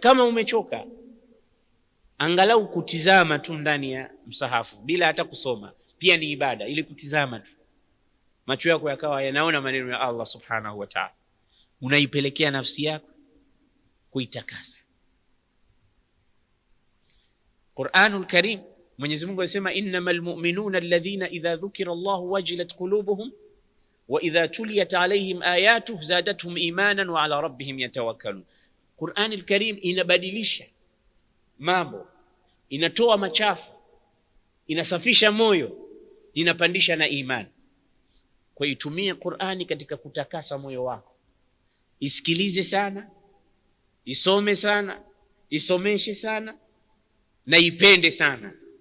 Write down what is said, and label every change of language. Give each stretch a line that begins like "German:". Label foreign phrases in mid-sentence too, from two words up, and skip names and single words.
Swahili: Kama umechoka, angalau kutizama tu ndani ya msahafu bila hata kusoma, pia ni ibada, ili kutizama tu, macho yako yakawa yanaona maneno ya Allah
Arabic: سبحانه وتعالى,
Swahili: unaipelekea nafsi yako kuitakasa.
Arabic: Qur'anul Karim,
Swahili: Mwenyezi Mungu alisema
Arabic: إنما المؤمنون الذين إذا ذكر الله وجلت قلوبهم وإذا تليت عليهم آياته زادتهم إيمانا وعلى ربهم يتوكلون.
Swahili: Qur'anul Karim inabadilisha mambo, inatoa machafu, inasafisha moyo, inapandisha na imani. Kwa hiyo tumia Qur'ani katika kutakasa moyo wako. Isikilize sana, isome sana, isomeshe sana na ipende sana.